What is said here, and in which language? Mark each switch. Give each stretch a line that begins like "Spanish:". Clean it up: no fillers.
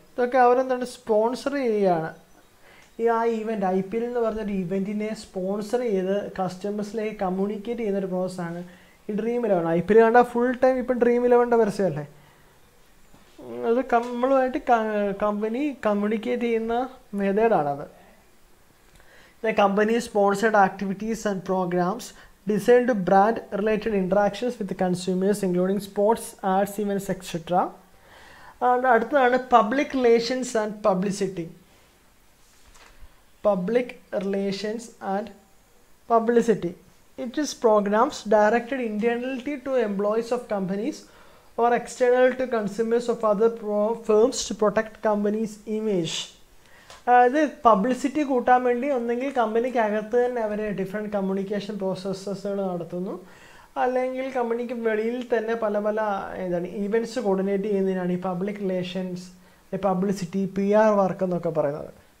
Malayalam: ഇതൊക്കെ അവരെന്താണ് സ്പോൺസർ ചെയ്യുകയാണ്. ആ ഇവൻറ്റ് IPL എന്ന് പറഞ്ഞൊരു ഇവൻറ്റിനെ സ്പോൺസർ ചെയ്ത് കസ്റ്റമേഴ്സിലേക്ക് കമ്മ്യൂണിക്കേറ്റ് ചെയ്യുന്നൊരു പ്രോസസ്സാണ് ഈ Dream11. IPL കണ്ടാൽ ഫുൾ ടൈം ഇപ്പം Dream11ൻ്റെ പരസ്യമല്ലേ. അത് നമ്മളുമായിട്ട് കമ്പനി കമ്മ്യൂണിക്കേറ്റ് ചെയ്യുന്ന മെത്തേഡാണത്.
English: Company sponsored activities and programmes designed to brand related interactions with the consumers including sports, arts, events, etc. And
Malayalam: അടുത്തതാണ്
English: public relations and publicity. Public relations and publicity. It is programs directed internally to employees of companies or external to consumers of other firms to protect companies' image.
Malayalam: അതായത് publicity കൂട്ടാൻ വേണ്ടി ഒന്നെങ്കിൽ കമ്പനിക്കകത്ത് തന്നെ അവർ different communication പ്രോസസ്സുകൾ നടത്തുന്നു, അല്ലെങ്കിൽ കമ്പനിക്ക് വെളിയിൽ തന്നെ പല പല ഈവൻറ്റ്സ് കോർഡിനേറ്റ് ചെയ്യുന്നതിനാണ് ഈ public relations, publicity, PR work എന്നൊക്കെ പറയുന്നത്.